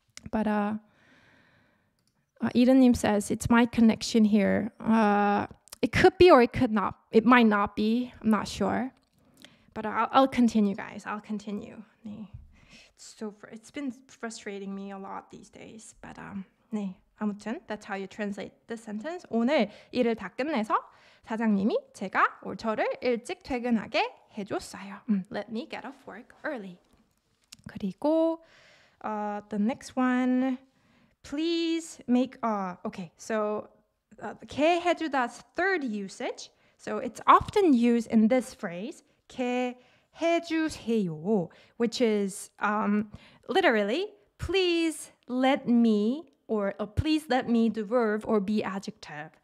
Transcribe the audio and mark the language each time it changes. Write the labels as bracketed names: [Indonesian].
[English] But Eden님 says, it's my connection here. It could be or it could not. It might not be. I'm not sure. But I'll continue, guys. I'll continue. 네. It's been frustrating me a lot these days. But 네. 아무튼 that's how you translate this sentence. [Korean] 오늘 일을 다 끝내서 사장님이 제가 or 저를 일찍 퇴근하게 해줬어요. [English] Let me get off work early. 그리고 the next one, please make. Okay, so 게 해주다's third usage. So it's often used in this phrase, 게 해주세요, which is literally, please let me, or please let me the verb or be adjective.